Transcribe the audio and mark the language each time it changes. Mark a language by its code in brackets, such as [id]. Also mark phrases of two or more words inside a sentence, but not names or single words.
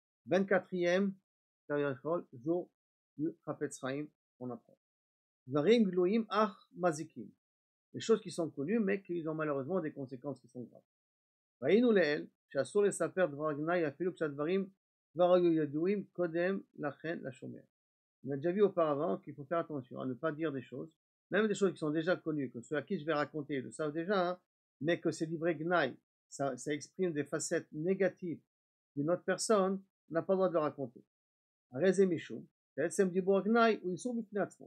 [fr] 24e jour du Chafetz Chaim, on apprend. [he] דברים גלויים אך מזיקים. [fr] Les choses qui sont connues, mais qui ont malheureusement des conséquences qui sont graves. [he] ראינו לעיל שאסור לספר דבר גנאי אפילו כשהדברים כבר היו ידועים קודם לכן לשומע. [fr] On a déjà vu auparavant qu'il faut faire attention à ne pas dire des choses, même des choses qui sont déjà connues, que ceux à qui je vais raconter le savent déjà, hein, mais que c'est du vrai gnaï, ça exprime des facettes négatives d'une autre personne, on n'a pas le droit de le raconter. Arezé Michou, c'est du bon gnaï ou ils sont du financement.